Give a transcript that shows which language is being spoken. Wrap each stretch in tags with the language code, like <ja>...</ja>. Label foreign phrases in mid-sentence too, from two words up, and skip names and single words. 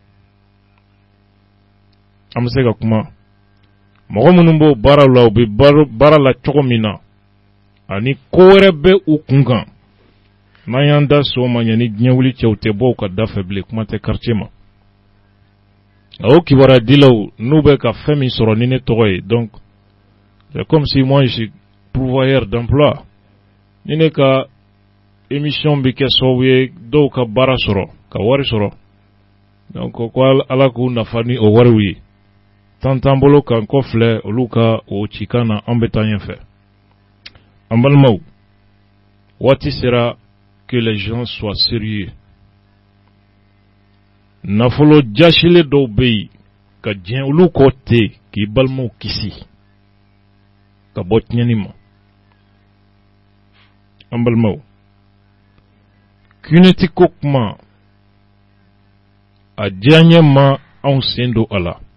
<bm>an bɛ se ka kuma mɔgɔ minnu b'o baara la u bɛ baara la cogo min na ani ko wɛrɛ bɛ u kun kan n'an y'an da so ma ɲɛ ni diɲɛ wuli cɛw tɛ bɔ u ka da fɛ bilen kuma tɛ quartier ma o kibaruya dilaw n'u bɛ ka fɛn min sɔrɔ ni ne tɔgɔ ye</bm> <fr>donc c'est comme si moi je suis pourvoyeur d'emploi</fr> <bm>ni ne ka émission bɛ kɛ sababu ye dɔw ka baara sɔrɔ ka wari sɔrɔ donc ko Ala k'u nafa ni o wariw ye tan t'an bolo kan kɔ filɛ olu ka o cikan na an bɛ taa ɲɛfɛ an balimaw waati sera</bm> <fr>que les gens soient sérieux</fr> <bm>nafolo jasile dɔw bɛ yen ka diɲɛ olu kɔ ten k'i balimaw kisi ka bɔ tiɲɛni ma an balimaw k'unɛti ko kuma a diya n ye ma anw sen don a la</bm>